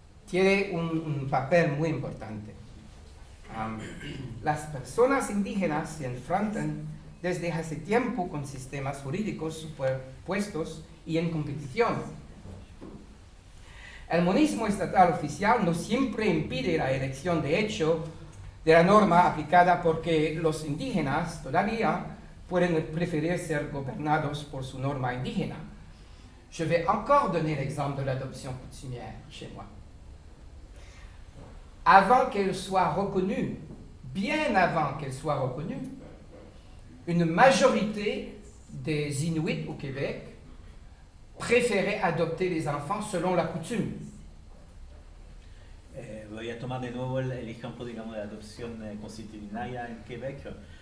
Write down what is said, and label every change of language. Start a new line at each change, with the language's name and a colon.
Spanish: Tiene un papel muy importante. Las personas indígenas se enfrentan desde hace tiempo con sistemas jurídicos superpuestos y en competición. El monismo estatal oficial no siempre impide la elección de hecho de la norma aplicada porque los indígenas todavía pueden preferir ser gobernados por su norma indígena.
French: Je vais encore donner l'exemple de l'adoption coutumière chez moi. Avant qu'elle soit reconnue, bien avant qu'elle soit reconnue, une majorité des Inuits au Québec préférait adopter les enfants selon la coutume.
Spanish: Voy a tomar de nuevo el ejemplo, digamos, de la adopción constitucional en Quebec.